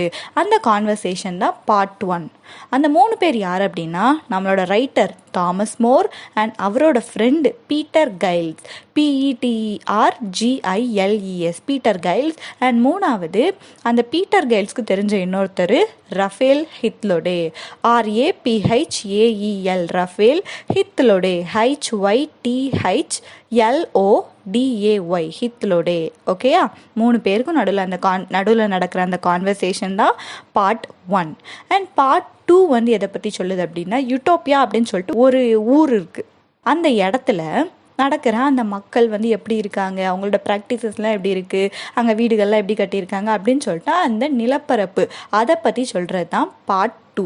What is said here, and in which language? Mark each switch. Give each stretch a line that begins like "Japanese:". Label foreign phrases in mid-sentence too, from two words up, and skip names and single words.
Tamil: அந்த கான்வர்சேஷன் தான் பார்ட் 1. அந்த 3 பேர் யார் அப்படின்னா நம்மளோட ரைட்டர் தாமஸ் மோர் அண்ட் அவரோட ஃப்ரெண்டு பீட்டர் கைல்ஸ், PETRGILES, பீட்டர் கைல்ஸ். அண்ட் மூணாவது அந்த பீட்டர் கைல்ஸ்க்கு தெரிஞ்ச இன்னொருத்தர் raphael hythloday, RAPHAEL, raphael hythloday, HYTHLODAY. DAY hythloday. ஓகேயா, 3 பேருக்கும் நடுவில் அந்த நடுவில் நடக்கிற அந்த கான்வர்சேஷன் தான் பார்ட் 1. அண்ட் பார்ட் 2 வந்து எதை பற்றி சொல்லுது அப்படின்னா, யூட்டோப்பியா அப்படின்னு சொல்லிட்டு ஒரு ஊர் இருக்குது. அந்த இடத்துல நடக்கிற அந்த மக்கள் வந்து எப்படி இருக்காங்க, அவங்களோட ப்ராக்டிசஸ்லாம் எப்படி இருக்குது, அங்கே வீடுகள்லாம் எப்படி கட்டியிருக்காங்க அப்படின்னு சொல்லிட்டு அந்த நிலப்பரப்பு அதை பற்றி சொல்கிறது தான் பார்ட் 2.